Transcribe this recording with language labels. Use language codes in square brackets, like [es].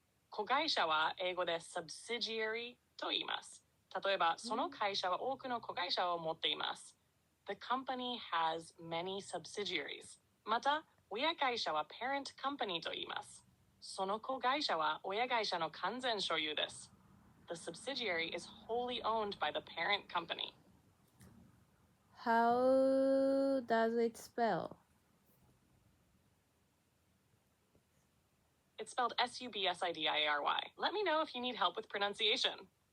[ja] 子会社は英語で subsidiary と言います。例えば、その会社は多くの子会社を持っています。 [en] The company has many subsidiaries. [ja] また、親会社は parent company と言います。その子会社は親会社の完全所有です。 [en] The subsidiary is wholly owned by the parent company. How does it spell? It's spelled S-U-B-S-I-D-I-A-R-Y. Let me know if you need help with pronunciation.